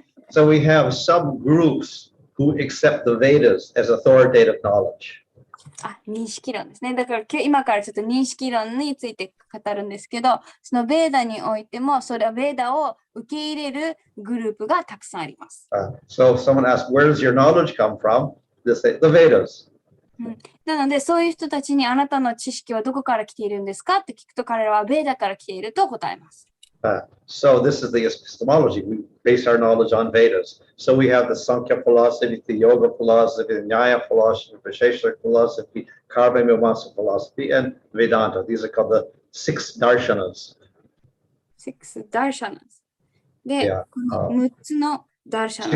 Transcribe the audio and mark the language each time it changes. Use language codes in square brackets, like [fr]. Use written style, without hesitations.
[en] So we have some groups who accept the Vedas as authoritative knowledge. [ja] 認識論ですね。だから今からちょっと認識論について語るんですけど、そのベーダにおいても、それはベーダを受け入れるグループがたくさんあります。 [en] So if someone asks, where does your knowledge come from? They say, the Vedas. [ja] なので、そういう人たちにあなたの知識はどこから来ているんですかって聞くと、彼らはベーダから来ていると答えます。 [en] So this is the epistemology. We base our knowledge on Vedas. So we have the Sankhya philosophy, the Yoga philosophy, the Nyaya philosophy, the Visheshika philosophy, Karma Mimamsa philosophy, and Vedanta. These are called the six darshanas. Six darshanas. [ja] で、6つのダーシャナ。